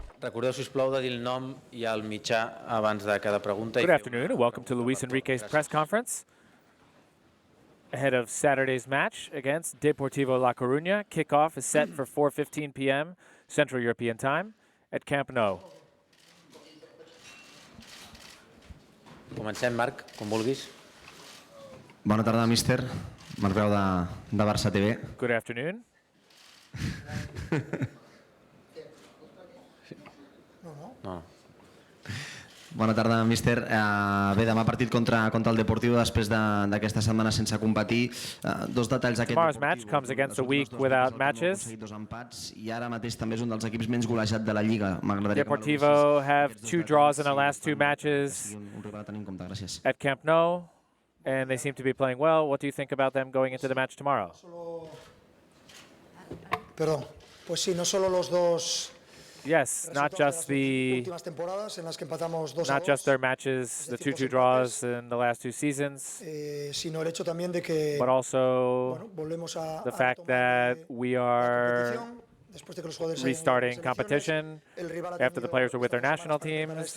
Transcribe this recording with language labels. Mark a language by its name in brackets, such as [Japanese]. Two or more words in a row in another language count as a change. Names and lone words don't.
[Catalan] Recordeu, sisplau, de dir el nom i el mitjà abans de cada pregunta. [English] Good afternoon and welcome to Luis Enrique's press conference ahead of Saturday's match against Deportivo La Coruña. Kickoff is set for 4:15 p.m. Central European Time at Camp Nou. [Catalan] Comencem, Marc, com vulguis. Bona tarda, míster. Marc Veu de Barça TV. [English] Good afternoon. No. [Catalan] Bona tarda, míster. Bé, demà partit contra el Deportivo després d'aquesta setmana sense competir. Dos detalls d'aquest [English] Tomorrow's match comes against a week without matches. [Catalan] Dos empats i ara mateix també és un dels equips menys golejat de la Lliga. [English] Deportivo have 2 draws in the last 2 matches at Camp Nou, and they seem to be playing well. What do you think about them going into the match tomorrow? [Spanish] Perdón. Pues sí, no solo los dos. [English] Yes, not just their matches, the 2-2 draws in the last 2 seasons, but also the fact that we are restarting competition after the players were with their national teams.